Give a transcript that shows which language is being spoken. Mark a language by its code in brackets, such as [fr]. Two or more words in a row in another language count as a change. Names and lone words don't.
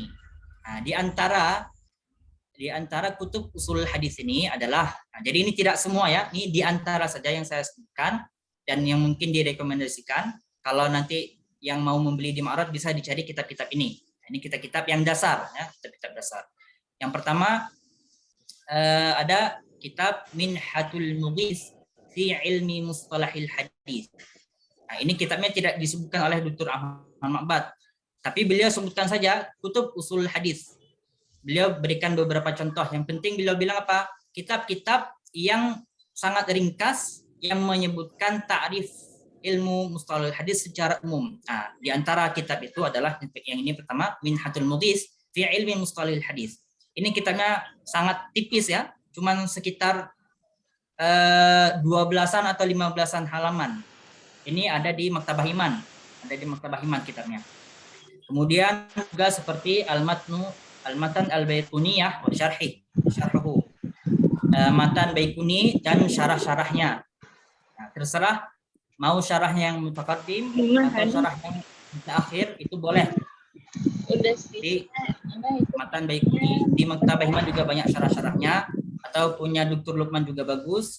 [id] Nah, di antara [ar] كتب أصول الحديث [id] ini adalah, nah, jadi ini tidak semua ya, ini di antara saja yang saya sebutkan dan yang mungkin direkomendasikan. Kalau nanti yang mau membeli di Ma'rad bisa dicari kitab-kitab ini. Nah, ini kitab-kitab yang dasar ya, kitab-kitab dasar. Yang pertama ada kitab Minhatul Mughis fi ilmi mustalahil hadis. Nah, ini kitabnya tidak disebutkan oleh Dr. Ahmad Ma'bad, tapi beliau sebutkan saja [ar] كتب أصول الحديث. [id] Beliau berikan beberapa contoh. Yang penting beliau bilang apa? Kitab-kitab yang sangat ringkas yang menyebutkan [ar] تعريف علم مصطلح الحديث [id] secara umum. Nah, di antara kitab itu adalah yang ini pertama, Minhatul Mughis fi ilmi mustalahil hadis. Ini kitabnya sangat tipis ya, cuman sekitar 12-an atau 15-an halaman. Ini ada di Maktabah Iman, kitabnya. Kemudian juga seperti Al-Matnu al-matan al-baiquniyah wa syarhuhu. Matan Baikuni dan syarah-syarahnya. Nah, terserah mau syarahnya yang mutaqaddim atau syarah yang terakhir itu boleh. Di Matan Baikuni di Maktabah Himad juga banyak syarah-syarahnya, atau punya Dr. Lukman juga bagus.